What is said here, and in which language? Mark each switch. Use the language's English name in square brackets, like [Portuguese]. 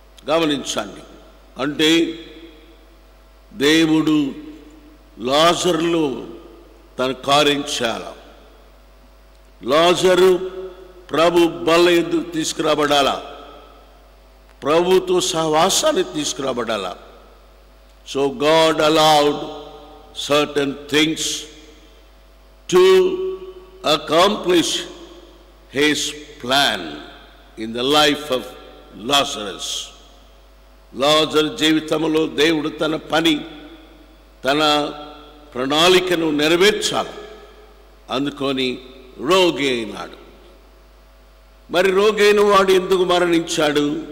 [Telugu] గమనించండి, అంటే దేవుడు లాజరులో తన కార్యం చేయాలి. లాజరు ప్రభు బల్ల యొద్దకు తీసుకురాబడాలా, ప్రభుతో సహవాసాన్ని తీసుకురాబడాలా. [English] So God allowed certain things to accomplish his plan in the life of Lazarus. [Telugu] లాజరు జీవితంలో దేవుడు తన పని, తన ప్రణాళికను నెరవేర్చాలి. అందుకొని రోగి అయినాడు. మరి రోగి అయిన వాడు ఎందుకు మరణించాడు?